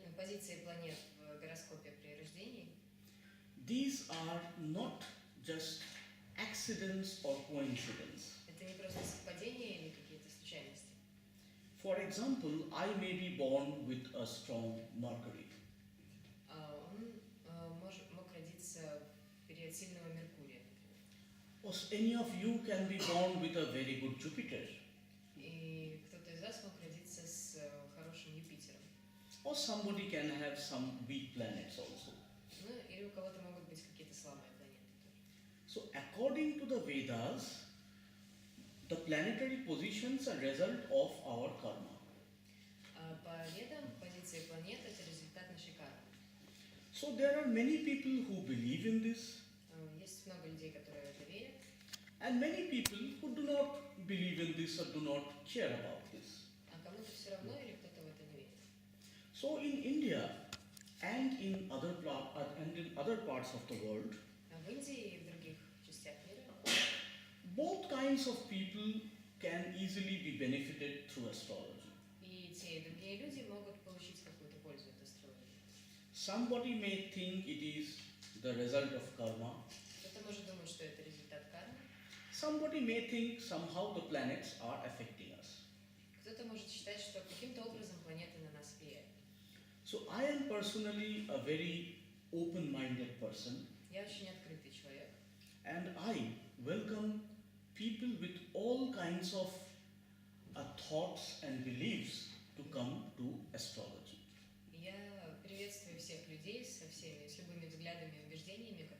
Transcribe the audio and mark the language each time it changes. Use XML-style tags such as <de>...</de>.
<ru>позиции планет в гороскопе при рождении,</ru> <en>these are not just accidents or coincidence.</en> <ru>это не просто совпадения или какие-то случайности.</ru> <en>For example, I may be born with a strong Mercury.</en> <ru>Он мог родиться в период сильного Меркурия, например.</ru> <en>Or any of you can be born with a very good Jupiter.</en> <ru>И кто-то из вас мог родиться с хорошим Юпитером.</ru> <en>Or somebody can have some weak planets also.</en> <ru>Ну, или у кого-то могут быть какие-то слабые планеты тоже.</ru> <en>So according to the Vedas, the planetary positions are result of our karma.</en> <ru>По ведам позиции планет это результат нашей кармы.</ru> <en>So there are many people who believe in this,</en> <ru>Есть много людей, которые в это верят,</ru> <en>and many people who do not believe in this or do not care about this.</en> <ru>а кому-то все равно или кто-то в это не верит.</ru> <en>So in India and in other parts of the world,</en> <ru>А в Индии и в других частях мира</ru> <en>both kinds of people can easily be benefited through astrology.</en> <ru>и те, и другие люди могут получить какую-то пользу от астрологии.</ru> <en>Somebody may think it is the result of karma.</en> <ru>Кто-то может думать, что это результат кармы.</ru> <en>Somebody may think somehow the planets are affecting us.</en> <ru>Кто-то может считать, что каким-то образом планеты на нас влияют.</ru> <en>So I am personally a very open-minded person,</en> <ru>Я очень открытый человек.</ru> <en>and I welcome people with all kinds of thoughts and beliefs to come to astrology.</en> <ru>Я приветствую всех людей с любыми взглядами и убеждениями</ru>